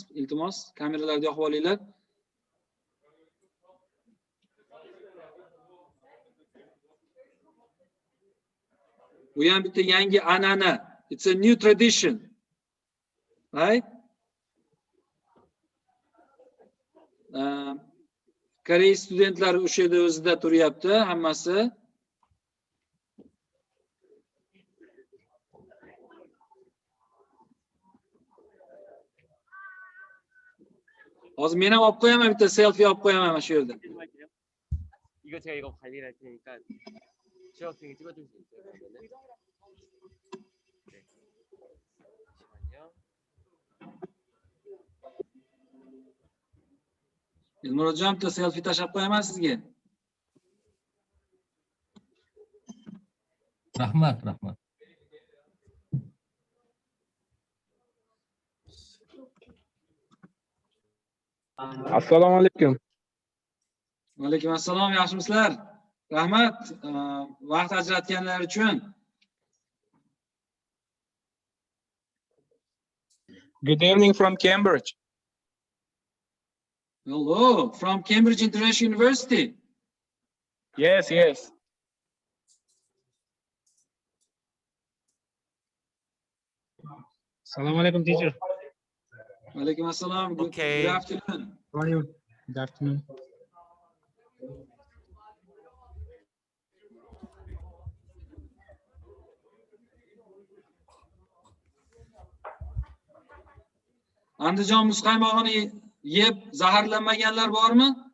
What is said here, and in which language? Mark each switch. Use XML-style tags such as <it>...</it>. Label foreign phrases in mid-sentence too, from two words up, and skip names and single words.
<uz>Iltimos, kameralarni yoqib olinglar. Bu ham bitta yangi an'ana.</uz> <en>It's a new tradition. Right?</en> <uz>Koreys studentlari o'sha yerda o'zida turyapti, hammasi. Hozir men ham olib qo'yaman, bitta selfie olib qo'yaman mana shu yerda.</uz> <ko>이거 제가 이거 관리를 할 테니까 취업생이 찍어줄 수 있어요? 그러면은? 네. 잠시만요.</ko> <uz>Murodjon, bitta selfie tashlab qo'yaman sizga. Rahmat, rahmat. Assalomu alaykum. Va alaykum assalom, yaxshimisizlar? Rahmat, vaqt ajratganlar uchun.</uz> <en>Good evening from Cambridge. Hello, from Cambridge International University. Yes, yes.</en> <ar>السلام عليكم, teacher. وعليكم السلام.</ar> <en>Okay. Good afternoon. How are you? Good afternoon.</en> <uz>Andijon muzqaymog'ini yeb zaharlanmaganlar bormi?</uz>